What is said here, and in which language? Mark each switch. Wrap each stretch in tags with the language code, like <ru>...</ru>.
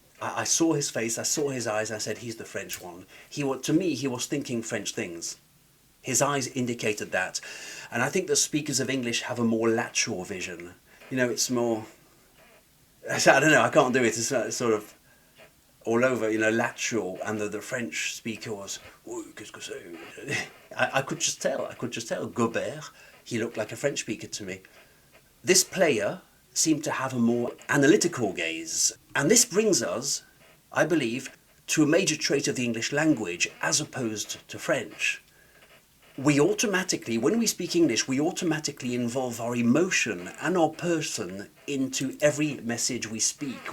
<en>I saw his face, I saw his eyes, I said, he's the French one. To me, he was thinking French things. His eyes indicated that. And I think the speakers of English have a more lateral vision. You know, it's more, I don't know, I can't do it. It's sort of all over, you know, lateral. And the French speaker was,</en> <fr>qu'est-ce que c'est?</fr> <en>I could just tell. Gobert, he looked like a French speaker to me. This player seemed to have a more analytical gaze. And this brings us, I believe, to a major trait of the English language as opposed to French. We automatically, when we speak English, we automatically involve our emotion and our person into every message we speak.</en>